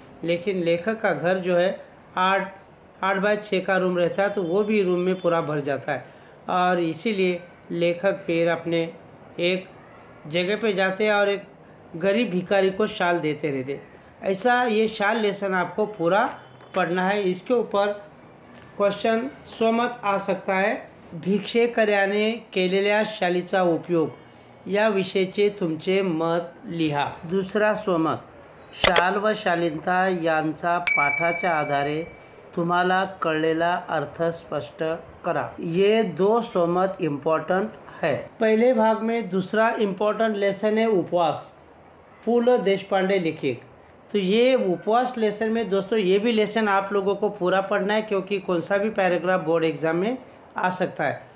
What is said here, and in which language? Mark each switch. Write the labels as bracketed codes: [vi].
[hi] लेकिन लेखक का घर जो है 8 बाय 6 का रूम रहता है, तो वो भी रूम में पूरा भर जाता है और इसीलिए लेखक फिर अपने एक जगह पे जाते हैं और एक गरीब भिखारी को शाल देते रहते। ऐसा ये शाल लेसन आपको पूरा पढ़ना है। इसके ऊपर क्वेश्चन स्वमत आ सकता है। [mr] भिक्षेकर्याने केलेल्या शालीचा उपयोग या विषयीचे तुमचे मत लिहा। दुसरा स्वमत, शाल व शालीनता यांचा पाठाच्या आधारे तुम्हाला कळलेला अर्थ स्पष्ट करा। [hi] ये 2 स्वमत इम्पोर्टेंट है। पहले भाग में दूसरा इम्पोर्टेंट लेसन है उपवास, पु ल देशपांडे लिखित। तो ये उपवास लेसन में दोस्तों ये भी लेसन आप लोगों को पूरा पढ़ना है, क्योंकि कौन सा भी पैराग्राफ बोर्ड एग्जाम में आ सकता है।